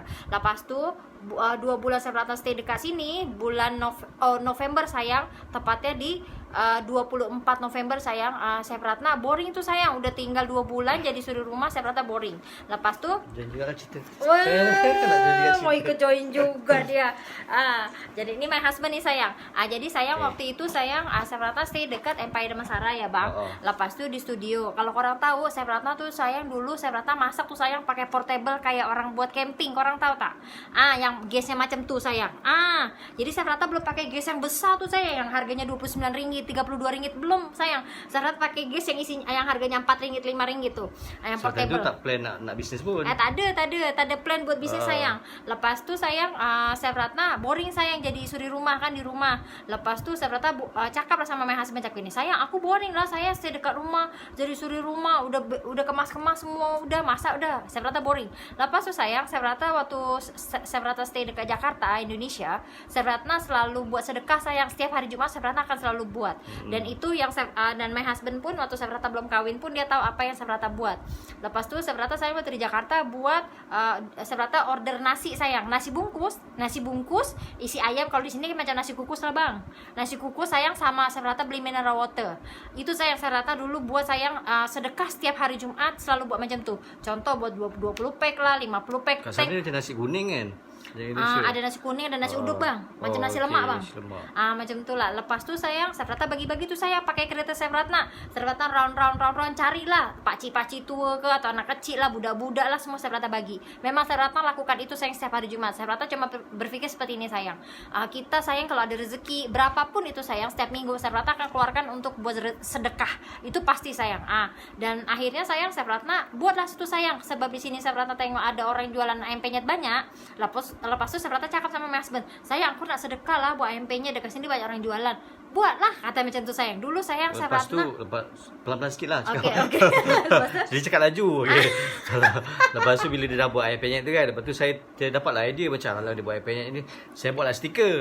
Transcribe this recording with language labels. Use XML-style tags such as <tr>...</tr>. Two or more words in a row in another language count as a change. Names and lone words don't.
<ms>Lepas tuh 2 bulan Chef Ratna stay dekat sini, bulan November sayang, tepatnya di 24 November sayang, Chef Ratna boring tuh sayang, udah tinggal 2 bulan jadi suri rumah. Chef Ratna boring. Lepas tuh Jangan juga cerita. wah, mau ikut join juga dia. Jadi ini</ms> <en>my husband</en> <ms>nih sayang. Jadi sayang waktu itu sayang, Chef Ratna stay dekat Empire Damansara ya bang. Lepas tuh di studio. Kalau orang tahu Chef Ratna tuh sayang dulu Chef Ratna masak tuh sayang pakai portable kayak orang buat camping. Orang tahu tak? Yang gasnya macam tuh sayang. Jadi Chef Ratna belum pakai gas yang besar tuh sayang, yang harganya 29 ringgit, 32 ringgit belum sayang. Chef Ratna pakai gas yang isinya yang harganya 4 ringgit, 5 ringgit tuh. Yang portable. Itu tak plan nak bisnes pun. Tak ada plan buat bisnis sayang. Lepas tu sayang, Chef Ratna boring sayang jadi suri rumah kan di rumah. Lepas tu Chef Ratna cakap lah sama</ms> <en>my husband</en> <ms>cakap ini, sayang aku boring lah, saya stay dekat rumah jadi suri rumah, udah kemas-kemas semua, udah masak udah. Chef Ratna boring. Lepas tu sayang, Chef Ratna waktu Chef Ratna stay dekat Jakarta, Indonesia, Chef Ratna selalu buat sedekah sayang. Setiap hari Jumat Chef Ratna akan selalu buat. Dan itu yang dan</ms> <en>my husband</en> <ms>pun waktu Chef Ratna belum kawin pun dia tahu apa yang Chef Ratna buat. Lepas tu Chef Ratna sayang waktu di Jakarta buat Chef Ratna order nasi sayang, nasi bungkus isi ayam. Kalau di sini macam nasi kukus lah bang, nasi kukus sayang, sama Chef Ratna beli</ms> <en>mineral water.</en> <ms>Itu sayang Chef Ratna dulu buat sayang sedekah setiap hari Jumat, selalu buat macam tuh. Contoh buat 20 pack lah, 50 pack. Kat sana ada nasi kuning kan? Ada nasi kuning, ada nasi uduk bang, macam nasi lemak bang. Macam tu lah. Lepas tu sayang Chef Ratna bagi-bagi tu sayang pakai kereta Chef Ratna round carilah pakcik tua ke atau anak kecil lah, budak-budak lah, semua Chef Ratna bagi. Memang Chef Ratna lakukan itu sayang setiap hari Jumat. Chef Ratna cuma berpikir seperti ini sayang, kita sayang kalau ada rezeki berapapun itu sayang, setiap minggu Chef Ratna akan keluarkan untuk buat sedekah, itu pasti sayang. Dan akhirnya sayang Chef Ratna buatlah situ sayang, sebab di sini Chef Ratna tengok ada orang jualan ayam penyet banyak. Lepas tu Chef Ratna cakap sama</ms> <en>my husband,</en> <ms>sayang aku nak sedekah lah buat ayam penyet, dekat sini banyak orang jualan, buatlah, kata macam tu sayang. Dulu sayang Chef Ratna pelan-pelan sikit lah okay. Jadi cakap laju Lepas tu bila dia dah buat ayam penyet tu kan, lepas tu saya dapatlah idea macam kalau dia buat ayam penyet ni, saya buatlah stiker.</ms>